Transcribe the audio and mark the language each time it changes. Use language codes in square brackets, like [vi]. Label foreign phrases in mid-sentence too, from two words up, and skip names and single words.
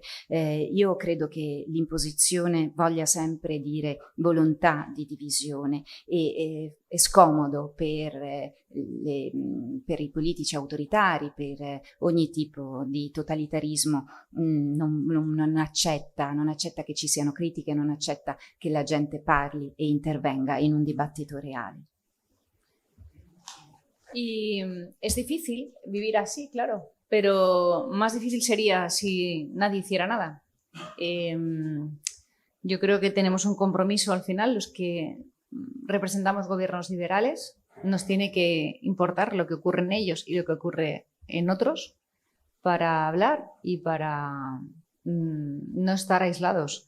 [it] Io credo che l'imposizione voglia sempre dire volontà di divisione e è scomodo per i politici autoritari, per ogni tipo di totalitarismo, non accetta che ci siano critiche, non accetta che la gente parli e intervenga in un dibattito reale. [es] Y es difícil vivir así, claro, pero más difícil sería si nadie hiciera nada. Yo creo que tenemos un compromiso al final, los que representamos gobiernos liberales, nos tiene que importar lo que ocurre en ellos y lo que ocurre en otros para hablar y para no estar aislados.